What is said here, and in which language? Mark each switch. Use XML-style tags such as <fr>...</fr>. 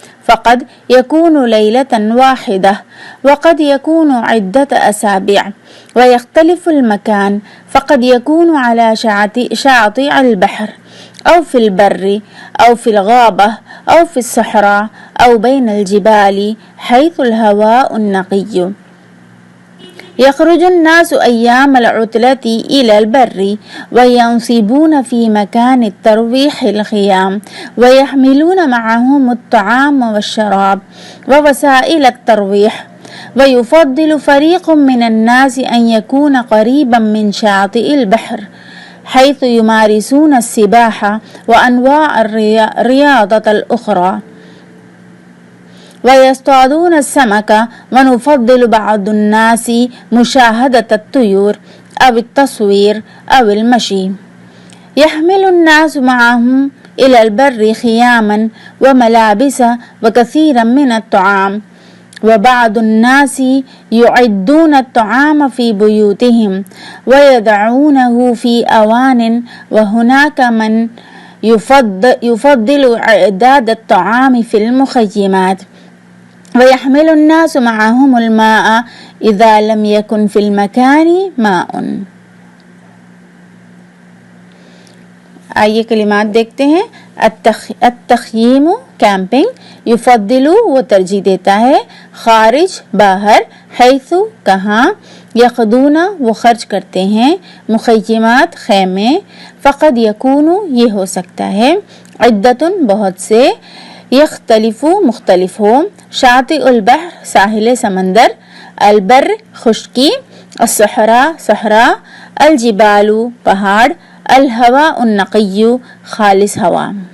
<ar>فقد يكون ليلة واحدة وقد يكون عدة أسابيع، ويختلف المكان، فقد يكون على شاطئ البحر أو في البر أو في الغابة أو في الصحراء أو بين الجبال حيث الهواء النقي. يخرج الناس أيام العطلة إلى البر وينصبون في مكان الترويح الخيام، ويحملون معهم الطعام والشراب ووسائل الترويح. ويفضل فريق من الناس أن يكون قريبا من شاطئ البحر حيث يمارسون السباحة وأنواع الرياضة الأخرى ويصطادون السمك. ونفضل بعض الناس مشاهدة الطيور أو التصوير أو المشي. يحمل الناس معهم إلى البر خياما وملابس وكثيرا من الطعام، وبعض الناس يعدون الطعام في بيوتهم ويضعونه في أوان، وهناك من يفضل إعداد الطعام في المخيمات. ويحمل الناس معهم الماء إذا لم يكن في المكان ماء۔</ar> <ur>آئیے کلمات دیکھتے ہیں۔ التخییم، کیمپنگ۔ یفضل، وہ ترجیح دیتا ہے، خارج، باہر، حیث، کہاں، یقضون، وہ خرچ کرتے ہیں، مخیمات، خیمے،</ur> <ar>فقد یکون،</ar> <ur>یہ ہو سکتا ہے، عدت، بہت سے، یختلف، مختلف ہو،</ur> <ar>شاطئ البحر،</ar> <ur>ساحل سمندر، البر، خشکی، الصحراء، صحرا، الجبال، پہاڑ،</ur> <ar>الہواء النقی،</ar> <ur>خالص ہوا۔</ur>